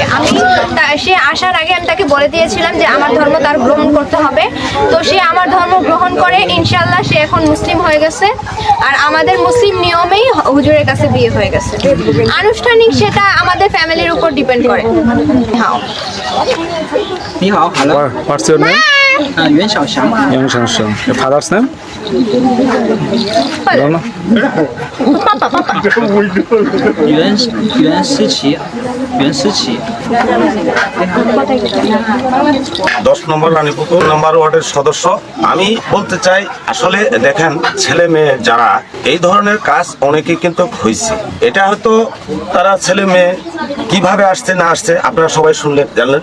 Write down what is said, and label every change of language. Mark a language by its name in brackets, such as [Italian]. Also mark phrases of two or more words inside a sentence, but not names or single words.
[Bangla] সে আসার আগে আমি তাকে বলে দিয়েছিলাম যে আমার ধর্ম তার গ্রহণ করতে হবে। তো সে আমার ধর্ম গ্রহণ করে ইনশাল্লাহ সে এখন মুসলিম হয়ে গেছে। আর আমাদের মুসলিম নিয়মেই হুজুরের কাছে বিয়ে হয়ে গেছে। আনুষ্ঠানিক সেটা আমাদের ফ্যামিলির উপর ডিপেন্ড করে। হ্যাঁ। [Chinese] 你好，Hello. [English] What's your name? 袁小翔。袁小翔。Your father's name? No, no. 袁思琪，袁思琪。 [Bangla] 10 নম্বর রানীপুকুর নাম্বার ওয়ার্ডের সদস্য। আমি বলতে চাই, আসলে দেখেন, ছেলে মেয়ে যারা এই ধরনের কাজ অনেকেই কিন্তু হয়েছে। এটা হয়তো তারা ছেলে মেয়ে কিভাবে আসছে না আসছে আপনারা সবাই শুনলেন, জানলেন।